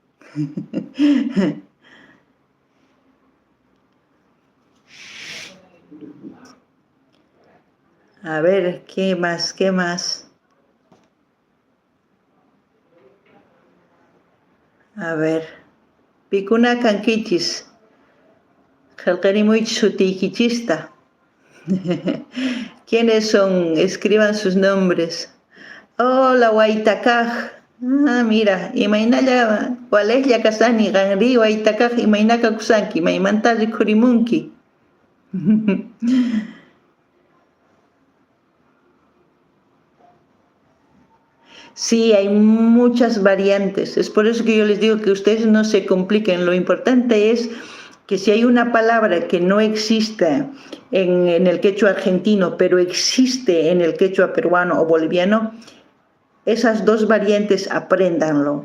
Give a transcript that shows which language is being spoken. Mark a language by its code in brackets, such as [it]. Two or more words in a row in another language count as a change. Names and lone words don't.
[es] A ver, ¿qué más? A ver. [qu] Pikuna kankichis. Jalqarimuych sutikichista. [es] ¿Quiénes son? Escriban sus nombres. Hola, Waitakaj. Mira, [qu] imaynalla walejlla kasani, ganri Waitakaj imaynaka kusanki, maymanta rikurimunki. [es] Sí, hay muchas variantes. Es por eso que yo les digo que ustedes no se compliquen. Lo importante es que si hay una palabra que no existe en el quechua argentino, pero existe en el quechua peruano o boliviano, esas dos variantes apréndanlo.